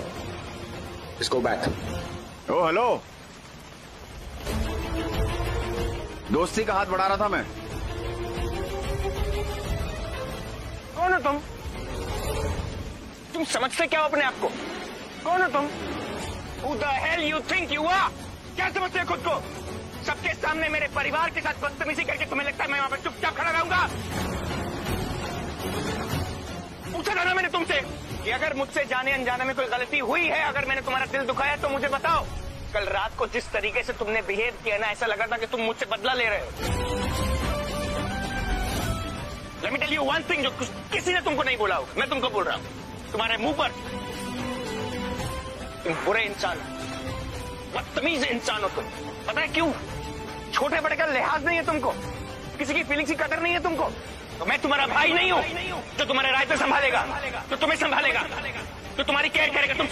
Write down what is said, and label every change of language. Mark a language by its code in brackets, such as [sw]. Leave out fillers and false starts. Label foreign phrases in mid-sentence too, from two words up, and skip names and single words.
[hi] इसको बैक। ओ हेलो, दोस्ती का हाथ बढ़ा रहा था मैं। कौन हो तुम? तुम समझते क्या हो अपने आप को? कौन हो तुम? [en] Who the hell you think you are? [hi] क्या समझते हो खुद को? सबके सामने मेरे परिवार के साथ बदतमीजी करके तुम्हें लगता है मैं वहां पर चुपचाप खड़ा रहूंगा? पूछा था ना मैंने तुमसे कि अगर मुझसे जाने अनजाने में कोई गलती हुई है, अगर मैंने तुम्हारा दिल दुखाया तो मुझे बताओ। कल रात को जिस तरीके से तुमने बिहेव किया ना, ऐसा लगा था कि तुम मुझसे बदला ले रहे हो। [en] Let me tell you one thing, [hi] जो किसी ने तुमको नहीं बोला हो, मैं तुमको बोल रहा हूँ। तुम्हारे मुंह पर तुम बुरे इंसान हो, बदतमीज इंसान हो तुम। पता है क्यों? छोटे बड़े का लिहाज नहीं है तुमको, किसी की फीलिंग्स की कदर नहीं है तुमको। तो मैं तुम्हारा भाई नहीं हूँ जो तुम्हारे रायते संभालेगा, जो तुम्हें संभालेगा, जो तुम्हारी केयर करेगा तुमसे।